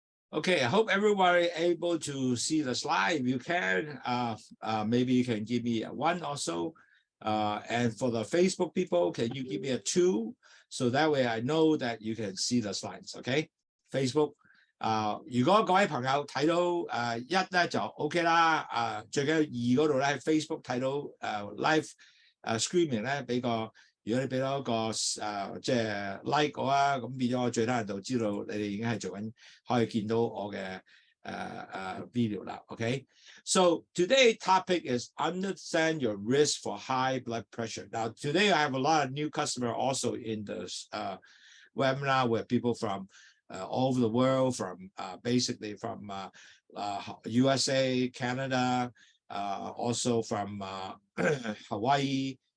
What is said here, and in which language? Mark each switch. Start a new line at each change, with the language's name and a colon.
English: Okay, I hope everybody able to see the slide. If you can, maybe you can give me a 1 or so. And for the Facebook people, can you give me a 2? So that way I know that you can see the slides. Okay, Facebook.
Cantonese: 如果各位朋友睇到1咧就 OK 啦。最緊要2嗰度咧喺 Facebook 睇到live screening 咧俾個。如果你俾多一個即係 like 我啊，咁變咗我最低限度知道你哋已經係做緊，可以見到我嘅video 啦。
English: Okay, so today's topic is understand your risk for high blood pressure. Now today I have a lot of new customer also in the webinar with people from all over the world, from basically from USA, Canada, also from Hawaii.